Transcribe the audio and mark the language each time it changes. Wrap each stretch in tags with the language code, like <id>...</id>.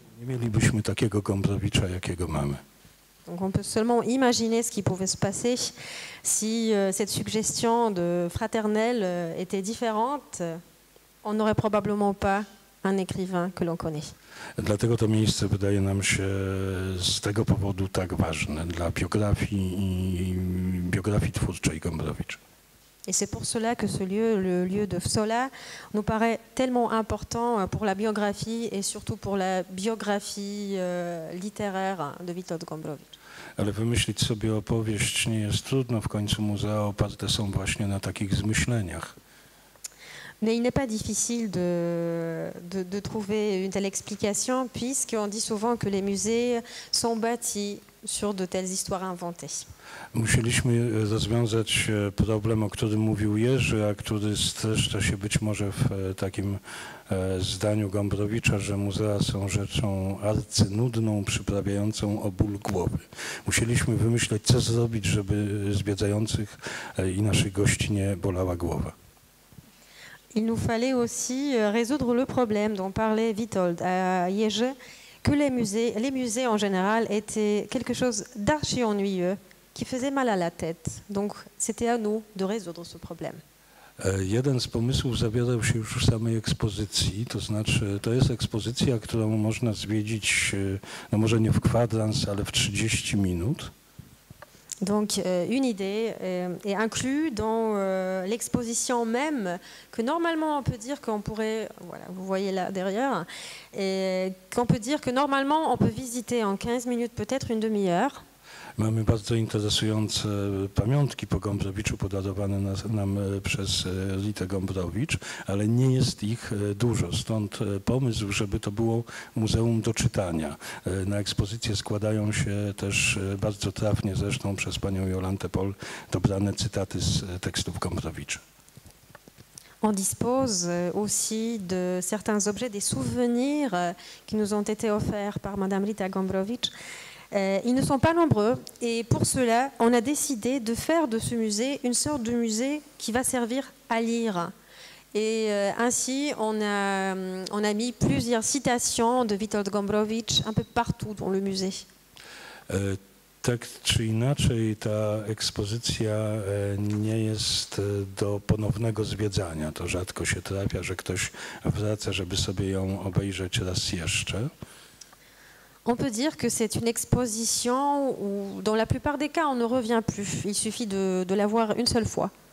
<pl>Nie mielibyśmy takiego Gombrowicza, jakiego mamy.</pl> <fr>Donc on peut seulement imaginer ce qui pouvait se passer si cette suggestion de fraternelle était différente. On n'aurait probablement pas un écrivain que l'on connaît.</fr> <pl>Dlatego to miejsce wydaje nam się z tego powodu tak ważne dla biografii twórczej Gombrowicza.</pl> <fr>Et c'est pour cela que ce lieu, le lieu de Wsola, nous paraît tellement important pour la biographie et surtout pour la biographie littéraire de Witold Gombrowicz.</fr> <pl>Ale wymyślić sobie opowieść nie jest trudno, w końcu muzea oparte są właśnie na takich zmyśleniach.</pl> <fr>Mais il n'est pas difficile de trouver une telle explication, puisqu'on dit souvent que les musées sont bâtis sur de telles histoires inventées.</fr> <pl>Musieliśmy rozwiązać problem, o którym mówił Jerzy, a który streszcza się być może w takim zdaniu Gombrowicza, że muzea są rzeczą arcynudną, przyprawiającą o ból głowy. Musieliśmy wymyśleć, co zrobić, żeby zwiedzających i naszych gości nie bolała głowa.</pl> <fr>Il nous fallait aussi résoudre le problème dont parlait Witold à Jerzy, que les musées en général étaient quelque chose d'archi ennuyeux, qui faisait mal à la tête. Donc c'était à nous de résoudre ce problème.</fr> <pl>Jeden z pomysłów zawierał się już w samej ekspozycji, to znaczy to jest ekspozycja, którą można zwiedzić, no może nie w kwadrans, ale w 30 minut.</pl> <fr>Donc une idée est inclue dans l'exposition même, que normalement on peut dire qu'on pourrait, voilà, vous voyez là derrière, et qu'on peut dire que normalement on peut visiter en 15 minutes, peut-être une demi-heure.</fr> <pl>Mamy bardzo interesujące pamiątki po Gombrowiczu podarowane nam przez Ritę Gombrowicz, ale nie jest ich dużo. Stąd pomysł, żeby to było muzeum do czytania. Na ekspozycję składają się też bardzo trafnie zresztą przez panią Jolantę Pol dobrane cytaty z tekstów Gombrowicza.</pl> <fr>On dispose aussi de certains objets, des souvenirs qui nous ont été offerts par Madame Rita Gombrowicz. Ils ne sont pas nombreux et pour cela, on a décidé de faire de ce musée une sorte de musée qui va servir à lire. Et ainsi, on a mis plusieurs citations de Witold Gombrowicz un peu partout dans le musée.</fr> <pl>Tak czy inaczej, ta ekspozycja nie jest do ponownego zwiedzania. To rzadko się trafia, że ktoś wraca, żeby sobie ją obejrzeć raz jeszcze.</pl> <fr>On peut dire que c'est une exposition où, dans la plupart des cas, on ne revient plus. Il suffit de la voir une seule fois.</fr>